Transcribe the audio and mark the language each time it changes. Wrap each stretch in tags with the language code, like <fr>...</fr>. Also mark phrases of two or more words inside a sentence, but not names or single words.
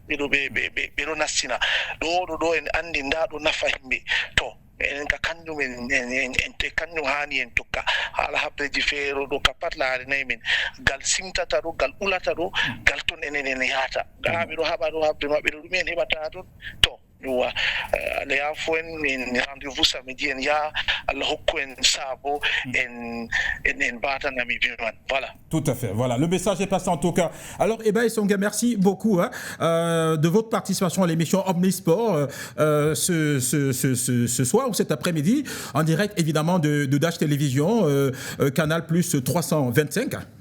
<ff>ɓeɗo nastina ɗo en andi nda ɗo nafa yimɓe to enen ka kanjum kanjum hani en tokka haala habreji feere ɗo ka pat laarenayi men ngal simtata ɗo ngal ɓulata ɗo ngal toon enen en yahata gaaɓe ɗo haɓa ɗo habre maɓɓe ɗo ɗumen heɓata toon to le ya fo en rendez-vous samedi en ya Allah hokku en saabo en bata Namibie man.</ff> <fr>Voilà. Tout à fait. Voilà, le message est passé en tout cas. Alors Eba Essonga, merci beaucoup de votre participation à l'émission Omnisport ce soir ou cet après-midi en direct évidemment de Dash Télévision Canal Plus 325.</fr>